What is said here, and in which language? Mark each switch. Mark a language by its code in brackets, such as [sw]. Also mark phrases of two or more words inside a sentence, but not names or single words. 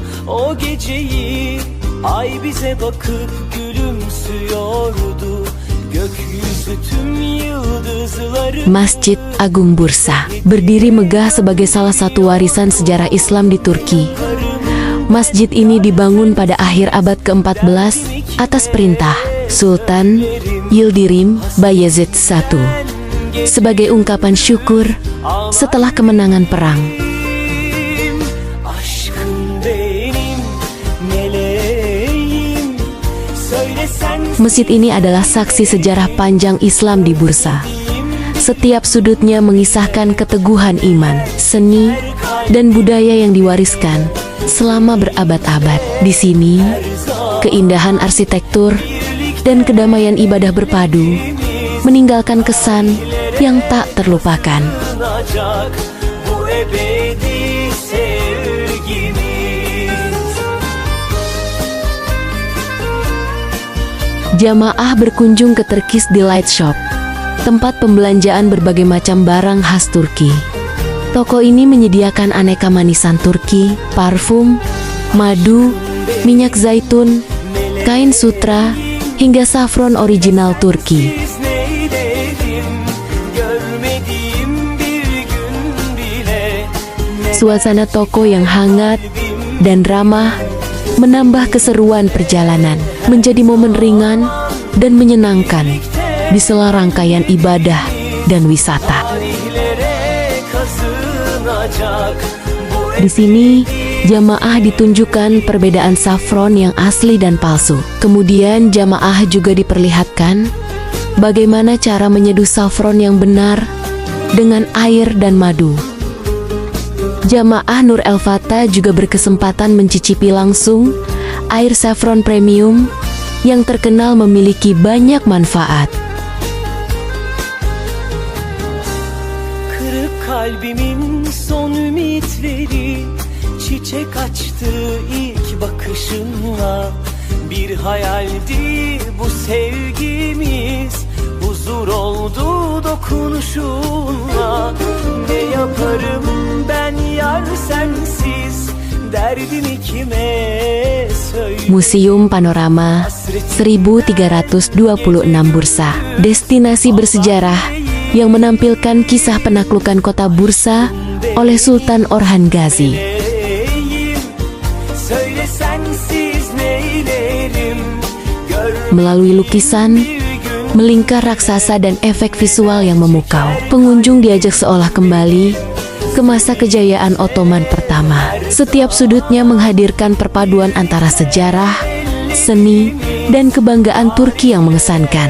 [tr] o geceyi. Ay bize bakıp gülümsüyordu. Gökyüzü tüm yıldızları. [id] Masjid Agung Bursa berdiri megah sebagai salah satu warisan sejarah Islam di Turki. Masjid ini dibangun pada akhir abad ke-14 atas perintah Sultan Yildirim Bayezid I sebagai ungkapan syukur setelah kemenangan perang. [tr] Aşkım benim meleğim. Söylesen [id] Masjid ini adalah saksi sejarah panjang Islam di Bursa. Setiap sudutnya mengisahkan keteguhan iman, seni, dan budaya yang diwariskan selama berabad-abad. Di sini, keindahan arsitektur dan kedamaian ibadah berpadu meninggalkan kesan yang tak terlupakan. [tr] sığınacak bu ebedi sevgimiz. [id] Jamaah berkunjung ke Turkish Delight Shop, tempat pembelanjaan berbagai macam barang khas Turki. Toko ini menyediakan aneka manisan Turki, parfum, madu, minyak zaitun, kain sutra, hingga saffron original Turki. [tr] Biz neylerim görmediğim bir gün bile. [id] Suasana toko yang hangat dan ramah menambah keseruan perjalanan, menjadi momen ringan dan menyenangkan di sela rangkaian ibadah dan wisata. [tr] Tarihlere kazınacak bu [id] Di sini, jamaah ditunjukkan perbedaan saffron yang asli dan palsu. Kemudian jamaah juga diperlihatkan bagaimana cara menyeduh saffron yang benar dengan air dan madu. Jamaah Nur El Fatah juga berkesempatan mencicipi langsung air saffron premium yang terkenal memiliki banyak manfaat. [tr] Kırık kalbimin son ümitleri çiçek açtı ilk bakışınla. Bir hayaldi bu sevgimiz, huzur oldu dokunuşunla. Ne yaparım ben yar sensiz, derdimi kime söyle. [id] Museum Panorama 1326 Bursa, destinasi bersejarah yang menampilkan kisah penaklukan kota Bursa oleh Sultan Orhan Gazi. [tr] Söyle sensiz neylerim, [id] Melalui lukisan, melingkar raksasa dan efek visual yang memukau, pengunjung diajak seolah kembali ke masa kejayaan Ottoman pertama. Setiap sudutnya menghadirkan perpaduan antara sejarah, seni, dan kebanggaan Turki yang mengesankan.